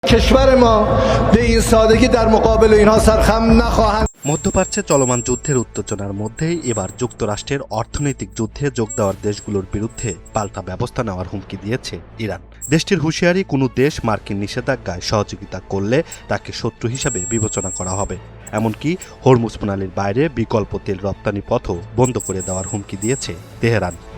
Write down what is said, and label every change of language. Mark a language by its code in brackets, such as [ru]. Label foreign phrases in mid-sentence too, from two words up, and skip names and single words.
[fa] کشور ما به این سادگی در مقابل اینها سرخم نخواهند [bn] মধ্যপ্রাচ্যে চলমান যুদ্ধের উত্তেজনার মধ্যেই এবার যুক্তরাষ্ট্রের অর্থনৈতিক যুদ্ধে যোগ দেওয়ার দেশগুলোর বিরুদ্ধে পাল্টা ব্যবস্থা নেওয়ার হুমকি দিয়েছে ইরান। দেশটির হুঁশিয়ারি, কোনো দেশ মার্কিন নিষেধাজ্ঞায় সহযোগিতা করলে তাকে শত্রু হিসাবে বিবেচনা করা হবে। এমনকি হরমুজ প্রণালীর বাইরে বিকল্প তেল রপ্তানি পথও বন্ধ করে দেওয়ার হুমকি দিয়েছে তেহরান।